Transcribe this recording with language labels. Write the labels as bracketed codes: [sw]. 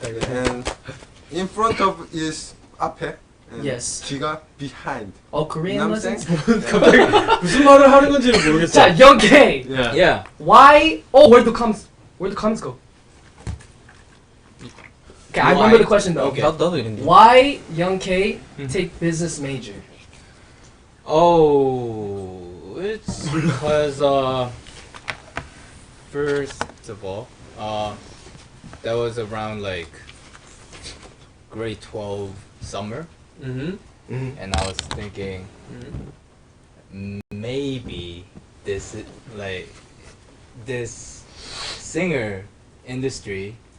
[en] And in front of is 앞에. And Yes. [ko] 뒤가 behind. [en] Oh, Korean You know what I'm lessons? [ko] 갑자기 무슨 말을 하는 건지를 모르겠어. 자, Young K. [en] Yeah. Yeah. Why? Oh, where'd the comments go? Okay, I remember the question though. Okay. [ko] 나도 이랬는데. [en] Why Young K take business major? Oh, it's because first of all, that was around like grade 12 summer, and I was thinking maybe this singer industry